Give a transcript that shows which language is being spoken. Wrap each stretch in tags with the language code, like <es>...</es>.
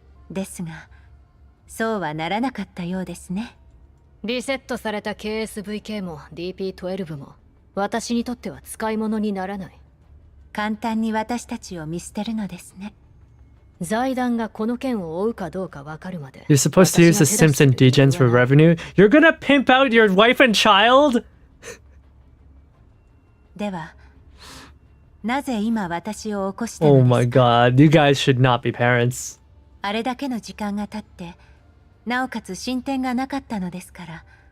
<ja>ですが、そうはならなかったようですね。リセットされた KSVK も DP12 も私にとっては使い物にならない。簡単に私たちを見捨てるのですね。財団がこの件を追うかどうか分かるまで。</ja> <en>You're supposed to use the Simps and Degens for revenue? You're gonna pimp out your wife and child?</en> <ja>では、なぜ今私を起こしたのです</ja> <en>Oh my god, you guys should not be parents.</en> <ja>あれだけの時間が経って、なおかつ進展がなかったのですから。</ja>